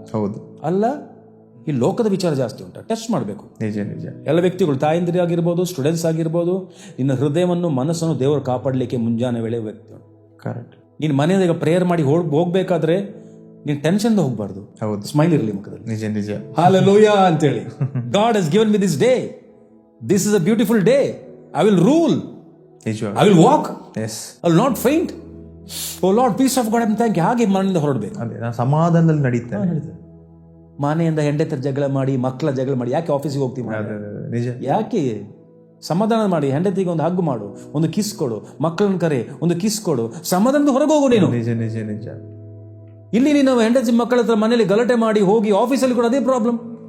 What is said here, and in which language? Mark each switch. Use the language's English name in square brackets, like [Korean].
[Kannada] ಹೌದು. ಅಲ್ಲ, ಈ ಲೋಕದ ವಿಚಾರ ಜಾಸ್ತಿ ಉಂಟಾ? ಟೆಸ್ಟ್ ಮಾಡಬೇಕು. ನಿಜ. ಎಲ್ಲ ವ್ಯಕ್ತಿಗಳು, ತಾಯಂದಿರಿ ಆಗಿರ್ಬೋದು, ಸ್ಟೂಡೆಂಟ್ಸ್ ಆಗಿರ್ಬೋದು, ನಿನ್ನ ಹೃದಯವನ್ನು, ಮನಸ್ಸನ್ನು ದೇವರು ಕಾಪಾಡಲಿಕ್ಕೆ ಮುಂಜಾನೆ ವೇಳೆ ವ್ಯಕ್ತಿ. ಕರೆಕ್ಟ್. ನೀನು ಮನೆಯಿಂದ ಈಗ ಪ್ರೇಯರ್ ಮಾಡಿ ಹೋಗ್ಬೇಕಾದ್ರೆ ನೀನು ಟೆನ್ಷನ್ ಹೋಗ್ಬಾರ್ದು. ಹೌದು. ಸ್ಮೈಲ್ ಇರಲಿ ಮುಖದಲ್ಲಿ. ನಿಜ. [English] Hallelujah ಅಂತೇಳಿ, God has given me this day. This is a beautiful day. I will rule. I will walk. Yes. I will not faint. Oh Lord, peace of God, I thank you. [Kannada] ಹಾಗೆ ಮನೆಯಿಂದ ಹೊರಡಬೇಕು. ನಾನು ಸಮಾಧಾನದಲ್ಲಿ ನಡೀತೇನೆ. ಮನೆಯಿಂದ ಹೆಂಡತಿರ ಜಗಳ ಮಾಡಿ, ಮಕ್ಕಳ ಜಗಳ ಮಾಡಿ, ಯಾಕೆ ಆಫೀಸಿಗೆ ಹೋಗ್ತೀವಿ? ನಿಜ. ಯಾಕೆ? ಸಮಾಧಾನ ಮಾಡಿ, ಹೆಂಡತಿಗೆ ಒಂದು ಹಗ್ಗು ಮಾಡು, ಒಂದು ಕಿಸ್ ಕೊಡು, ಮಕ್ಕಳನ್ನ ಕರೆ, ಒಂದು ಕಿಸ್ ಕೊಡು, ಸಮಾಧಾನದ ಹೊರಗೆ ಹೋಗು ನೀನು. ನಿಜ. ಇಲ್ಲಿ ನೀನು ಹೆಂಡತಿ ಮಕ್ಕಳ ಹತ್ರ ಮನೇಲಿ ಗಲಾಟೆ ಮಾಡಿ ಹೋಗಿ ಆಫೀಸಲ್ಲಿ ಕೂಡ ಅದೇ ಪ್ರಾಬ್ಲಮ್.